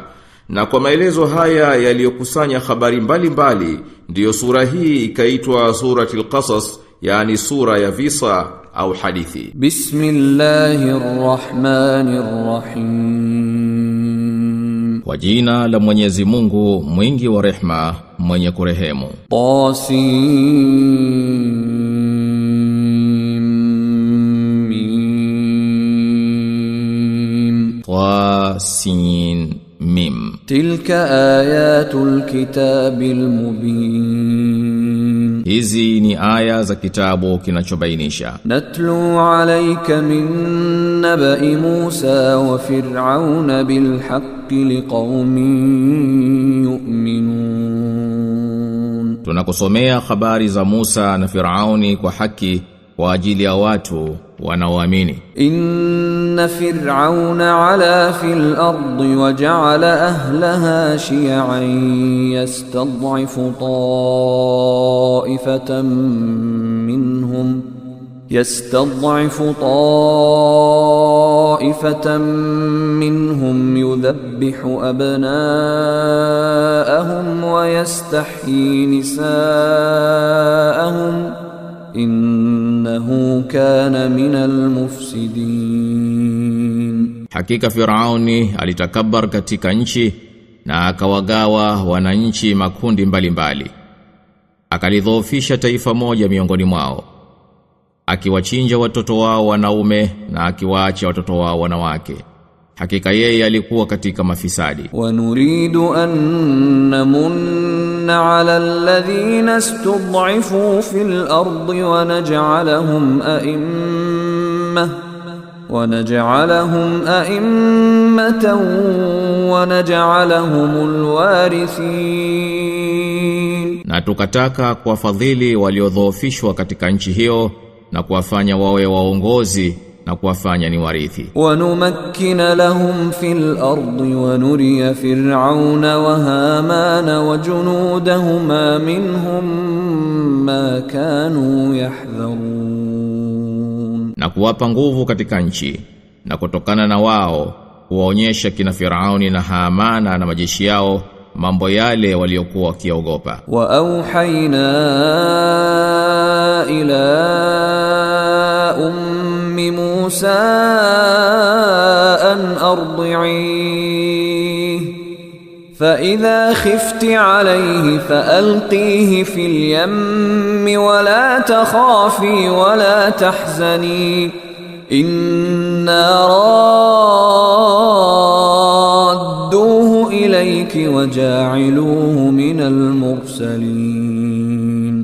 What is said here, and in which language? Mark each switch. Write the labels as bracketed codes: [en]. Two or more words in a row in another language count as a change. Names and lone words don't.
[sw] Na kwa maelezo haya yaliyokusanya habari mbalimbali, ndiyo sura hii ikaitwa Suratul Qasas, yani sura ya visa au hadithi. [ar] بسم الله الرحمن الرحيم. [sw] Kwa jina la Mwenyezi Mungu mwingi wa rehma, mwenye kurehemu. [ar] طسم. تلك آيات الكتاب المبين. [sw] Hizi ni aya za kitabu kinachobainisha. [ar] نتلو عليك من نبإ موسى وفرعون بالحق لقوم يؤمنون. [sw] Tunakusomea habari za Musa na Firauni kwa haki kwa ajili ya watu wanaoamini. [ar] إن فرعون علا في الأرض وجعل أهلها شيعا يستضعف طائفة منهم يذبح أبناءهم ويستحيي نساءهم إنه كان من المفسدين. [sw] Hakika Firauni alitakabbar katika nchi na akawagawa wananchi makundi mbalimbali. Akalidhoofisha taifa moja miongoni mwao, akiwachinja watoto wao wanaume na akiwaacha watoto wao wanawake. Hakika yeye alikuwa katika mafisadi. [ar] ونريد أن نمن على الذين استضعفوا في الأرض ونجعلهم أئمة ونجعلهم الوارثين. [sw] Na tukataka kuwafadhili waliodhoofishwa katika nchi hiyo na kuwafanya wawe waongozi na kuwafanya ni warithi. [ar] ونمكن لهم في الأرض ونري فرعون وهامان وجنودهما منهم ما كانوا يحذرون. [sw] Na kuwapa nguvu katika nchi, na kutokana na wao kuwaonyesha kina Firauni na Hamana na majeshi yao mambo yale waliokuwa wakiogopa. [ar] وأوحينا إلى موسى أن أرضعيه فإذا خفت عليه فألقيه في اليم ولا تخافي ولا تحزني إنا رادوه إليك وجاعلوه من المرسلين.